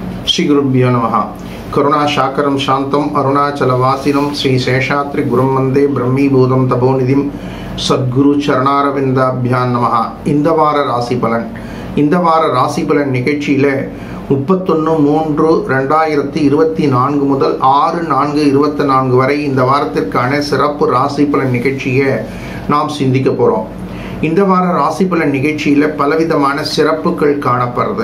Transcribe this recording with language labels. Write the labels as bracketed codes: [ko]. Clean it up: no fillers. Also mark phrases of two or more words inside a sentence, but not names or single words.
[sa] श्री गुरुभ्यो नमः। करुणाशाकरं शांतं अरुणाचलवासिनं श्री शेषाद्रि गुरुं वंदे ब्रह्मीभूतं तपोनिधिं सद्गुरु चरणारविंदाभ्यां नमः। [ta] இந்த வார ராசி பலன் நிகழ்ச்சியில 31/3/2024 முதல் 6/4/24 வரை இந்த வாரத்திற்கான சிறப்பு ராசி பலன் நிகழ்ச்சியை நாம் சிந்திக்க போறோம். இந்த வார ராசி பலன் நிகழ்ச்சியில பலவிதமான சிறப்புகள் காணப்படுறது.